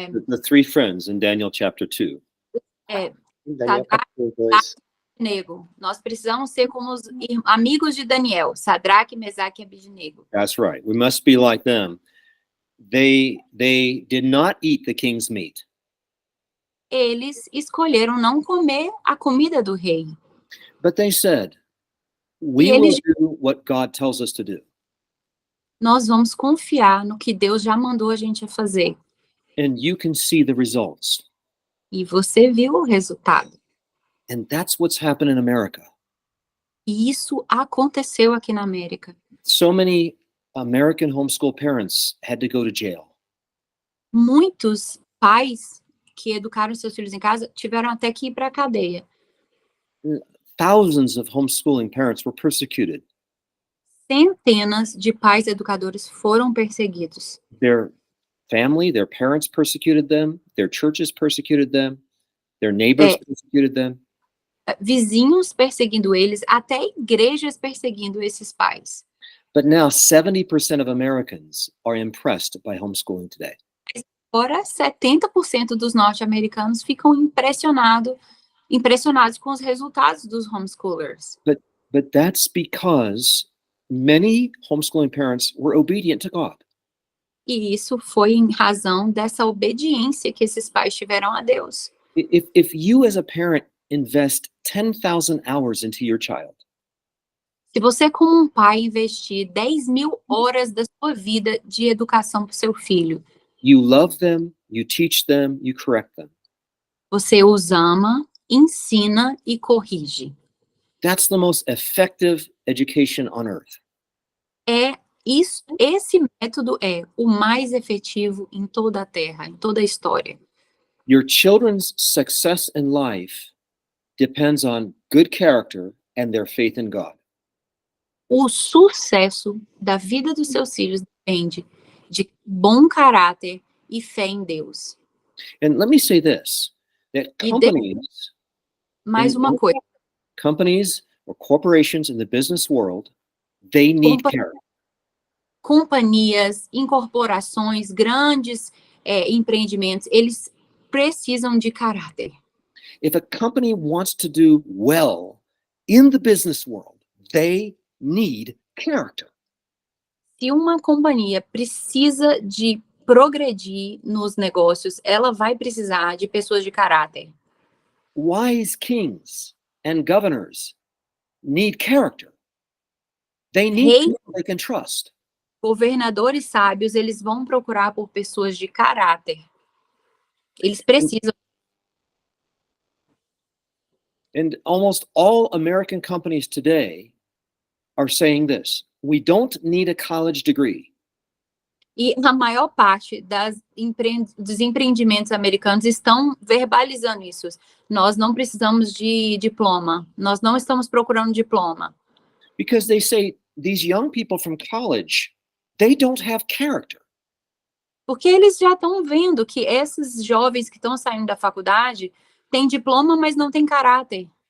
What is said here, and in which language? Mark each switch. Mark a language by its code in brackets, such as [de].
[en] The three friends in Daniel chapter 2. [pt] Daniel Sadraque, capítulo 2. Abednego. Nós precisamos ser como os amigos de Daniel, Sadraque, Mesaque e Abednego. [en] That's right. We must be like them. They did not eat the king's meat. [pt] Eles escolheram não comer a comida do rei. [en] But they said, we will do what God tells us to do. [pt] Nós vamos confiar no que Deus já mandou a gente fazer. [en] And you can see the results. [pt] E você viu o resultado. [en] And that's what's happened in America. [pt] E isso aconteceu aqui na América. [en] So many American homeschool parents had to go to jail. [pt] Muitos pais que educaram seus filhos em casa tiveram até que ir para a cadeia. [en] Thousands of homeschooling parents were persecuted. [pt] Centenas de pais educadores foram perseguidos. [en] Their family, their parents persecuted them, their churches persecuted them, their neighbors persecuted them. [pt] Vizinhos perseguindo eles, até igrejas perseguindo esses pais. [en] But now 70% of Americans are impressed by homeschooling today. [pt] Agora, 70% dos norte-americanos ficam impressionados com os resultados dos homeschoolers. [en] But that's because many homeschooling parents were obedient to God. [pt] E isso foi em razão dessa obediência que esses pais tiveram a Deus. [en] If you as a parent invest 10,000 hours into your child, [pt] se você como um pai investir 10.000 horas da sua vida de educação para o seu filho, [en] you love them, you teach them, you correct them. [pt] Você os ama, ensina e corrige. [en] That's the most effective education on earth. [pt] Esse método é o mais efetivo em toda a Terra, em toda a história. [en] Your children's success in life depends on good character and their faith in God. [pt] O sucesso da vida dos seus filhos depende de bom caráter e fé em Deus. [en] And let me say this, that [pt] mais uma coisa. [en] Companies or corporations in the business world, they need character. [pt] Companhias, incorporações, grandes empreendimentos, eles precisam de caráter. [en] If a company wants to do well in the business world, they need character. [pt] Se uma companhia precisa de progredir nos negócios, ela vai precisar de pessoas de caráter. [en] Wise kings and governors need character. They need people they can trust. [pt] Governadores sábios, eles vão procurar por pessoas de caráter. Eles precisam. [en] And almost all American companies today are saying this: we don't need a college degree. [pt] E a maior parte dos empreendimentos americanos estão verbalizando isso. Nós não precisamos de diploma. Nós não estamos procurando diploma. [en] Because they say these young people from college, they don't have character. [pt] Porque eles já estão vendo que esses jovens que estão saindo da faculdade têm diploma, mas não têm caráter.